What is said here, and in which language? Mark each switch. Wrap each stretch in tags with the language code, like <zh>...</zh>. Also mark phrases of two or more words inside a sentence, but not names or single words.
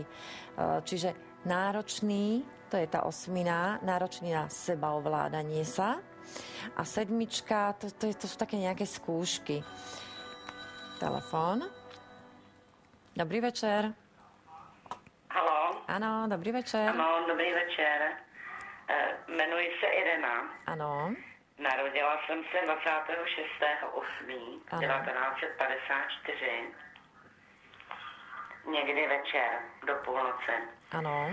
<sk>Čiže náročný, to je tá osmina, náročný na sebaovládanie sa. A sedmička, to sú také nejaké skúšky. Telefón. Dobrý večer. Haló.</sk> <cs>Ano, dobrý večer. Ano, dobrý večer. Jmenuji se Irena. Ano. Narodila jsem se 26.8.1954. Někdy večer do půlnoci. Ano.</cs>